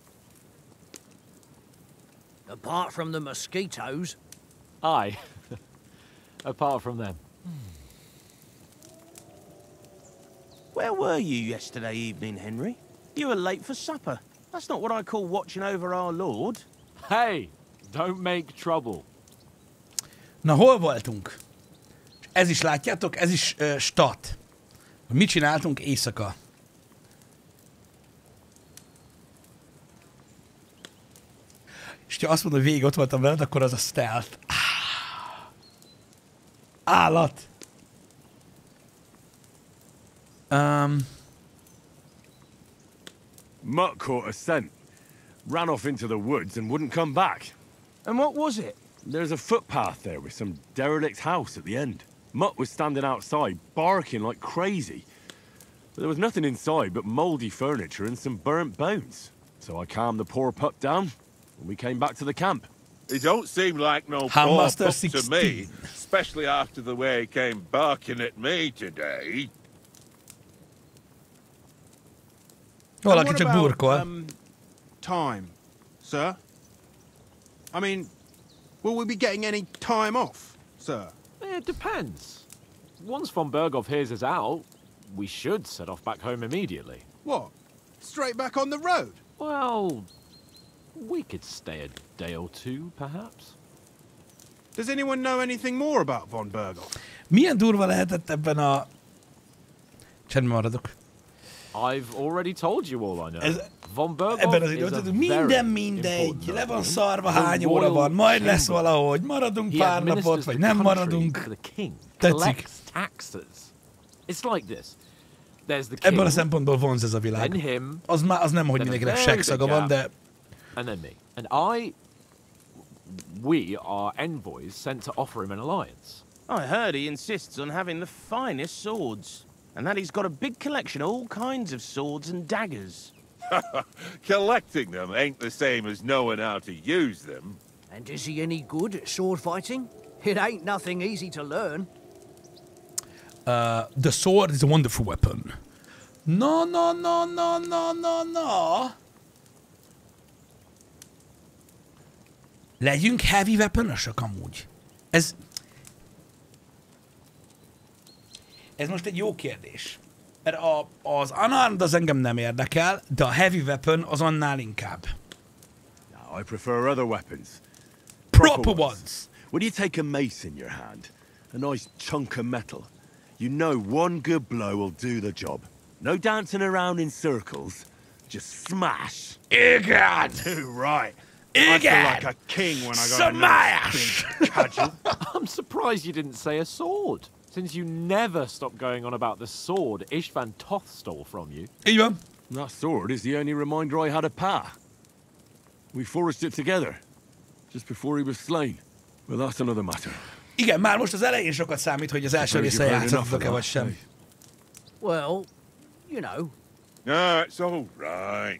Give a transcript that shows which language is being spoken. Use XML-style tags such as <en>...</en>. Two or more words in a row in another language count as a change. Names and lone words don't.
<en>Apart from the mosquitoes. Aye. Apart from them. Where were you yesterday evening, Henry? You were late for supper. That's not what I call watching over our Lord. Hey, don't make trouble.</en> <hu>Na, hol voltunk? Ez is, látjátok, ez is stat. Mit csináltunk éjszaka? És ha azt mondod, hogy végig ott voltam veled, akkor az a stealth. Állat!</hu> <en>Mutt caught a scent, ran off into the woods and wouldn't come back. And what was it? There's a footpath there with some derelict house at the end. Mutt was standing outside, barking like crazy. But there was nothing inside but mouldy furniture and some burnt bones. So I calmed the poor pup down, and we came back to the camp. He don't seem like no poor Handmaster pup 16. to me, especially after the way he came barking at me today.</en> <hu>Valaki csak burkol.</hu> <en>Time, sir? I mean, will we be getting any time off, sir? It depends. Once von Berghoff hears us out, we should set off back home immediately. What? Straight back on the road? Well, we could stay a day or two, perhaps. Does anyone know anything more about von Berghoff?</en> <hu>Milyen durva lehetett ebben a... Csendben maradok.</hu> <en>I've already told you all I know. Von</en> <hu>Ebben az</hu> <en>Berghoff is a</en> <hu>időben minden mindegy, le van szarva, hány óra van, majd lesz valahogy, maradunk pár napot, vagy nem maradunk. Tetszik. Ebből a szempontból vonz ez a világ. Az nem, hogy mindenkinek seggszaga van, de...</hu> <en>And then me. And we are envoys sent to offer him an alliance. I heard he insists on having the finest swords. And that he's got a big collection of all kinds of swords and daggers. Collecting them ain't the same as knowing how to use them. And is he any good at sword fighting? It ain't nothing easy to learn. The sword is a wonderful weapon. No.</en> <hu>Legyünk</hu> <en>heavy weaponosok</en> <hu>amúgy. Ez most egy jó kérdés. Mert az unarmed az engem nem érdekel, de a</hu> <en>heavy weapon</en> <hu>az annál inkább.</hu> <en>No, I prefer other weapons. Proper ones. When you take a mace in your hand, a nice chunk of metal, you know one good blow will do the job. No dancing around in circles, just smash.</en> <hu>Igen!</hu> <en>Too right.</en> <hu>Igen!</hu> <en>I feel like a king when I got Smash! a big cudgel. I'm surprised you didn't say a sword, since you never stop going on about the sword Istvan Toth stole from you.</en> <hu>Így van.</hu> <en>That sword is the only reminder I had of Pa. We forged it together, just before he was slain. Well, that's another matter.</en> <hu>Igen, már most az elején sokat számít, hogy az első része játszottatok-e vagy sem.</hu> <en>Well, you know. No, it's all right.</en>